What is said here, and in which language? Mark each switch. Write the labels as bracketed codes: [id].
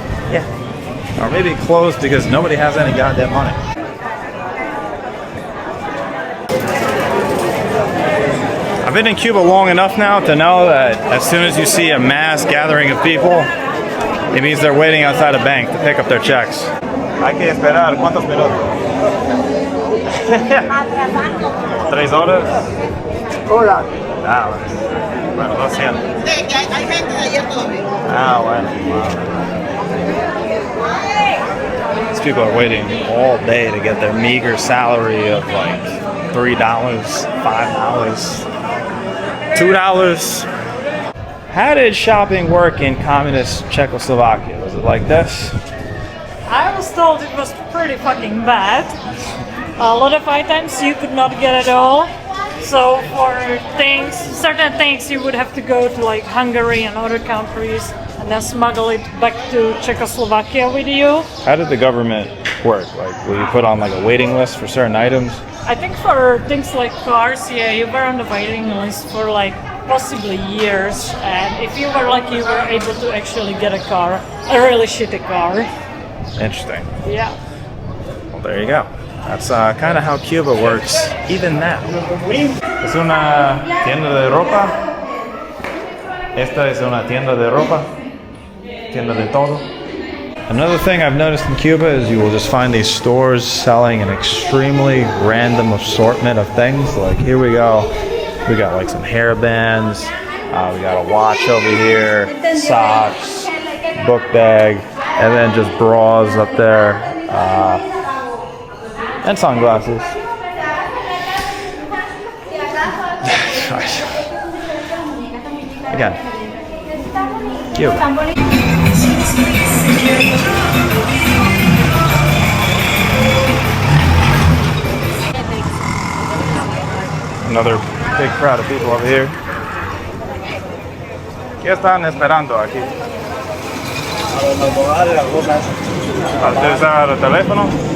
[en] Yeah. Or maybe closed because nobody has any goddamn money. I've been in Cuba long enough now to know that as soon as you see a mass gathering of people, it means they're waiting outside a bank to pick up their checks. [es] Hay que esperar, ¿cuántos minutos? 3 horas. Hola. Ah, bueno, 200. Hay gente de ayer todavía. Ah, bueno. [en] These people are waiting all day to get their meager salary of like $3, $5, $2. How did shopping work in communist Czechoslovakia? Was it like this? I was told it was pretty fucking bad. A lot of items you could not get at all. So for things, certain things you would have to go to like Hungary and other countries and then smuggle it back to Czechoslovakia with you. How did the government work? Like, will you put on like a waiting list for certain items? I think for things like cars, yeah, you were on the waiting list for like possibly years. And if you were lucky, you were able to actually get a car, a really shitty car. Interesting. Yeah. Well, there you go. That's kind of how Cuba works, even now. [es] Es una tienda de ropa. Esta es una tienda de ropa. Tienda de todo. [en] Another thing I've noticed in Cuba is you will just find these stores selling an extremely random assortment of things. Like here we go. We got like some hair bands. We got a watch over here, socks, book bag, and then just bras up there. And sunglasses. Again, Cuba. Another big crowd of people over here. [es] ¿Qué están esperando aquí? ¿Para utilizar el teléfono?